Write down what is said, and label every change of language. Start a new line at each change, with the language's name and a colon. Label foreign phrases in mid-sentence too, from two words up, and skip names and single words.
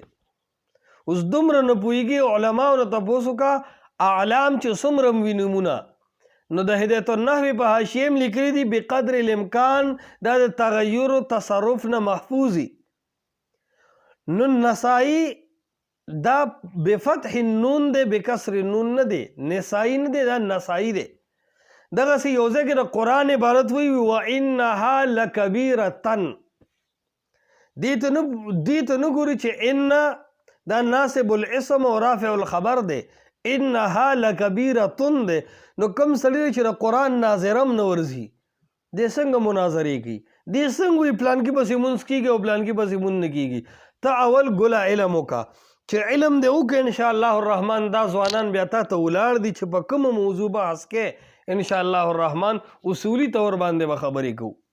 Pashto: اوس دومره نه پوهېږي علماو نه تپوس وکړه اعلام چې څومره وي نومونه، نو د هدایت النحو په حاشیې هم لیکلي دي
Arabic: بقدر الامکان
Pashto: دا د تغیر و تصرف نه محفوظي. نو نسائی دا
Arabic: بفتح النون
Pashto: دی
Arabic: بکسر النون
Pashto: نه دی، نسائی نه دی، دا نسائی دی. دغسې یو ځای کې د قرآن عبارت وی
Arabic: وانها لکبیرة،
Pashto: دې ته نه ګوري چې ان دا
Arabic: ناصب الاسم او رافع الخبر
Pashto: دی،
Arabic: انها لکبیرة
Pashto: دی. نو کم سړی چې د قرآن ناظرم نه ورځي دې څنګه مناظرې کوي؟ دې څنګه وي پلان کې پسې مونځ کېږي او پلان کې پسې مونځ نه کېږي؟ ته اول ګله علم وکړه، چې علم دې وکړې
Arabic: انشاءالله الرحمن
Pashto: دا ځوانان بیا تا ته ولاړ دي چې په کومه موضوع بحث کې
Arabic: انشاءالله الرحمن
Pashto: اصولي طور باندې به خبرې کوو.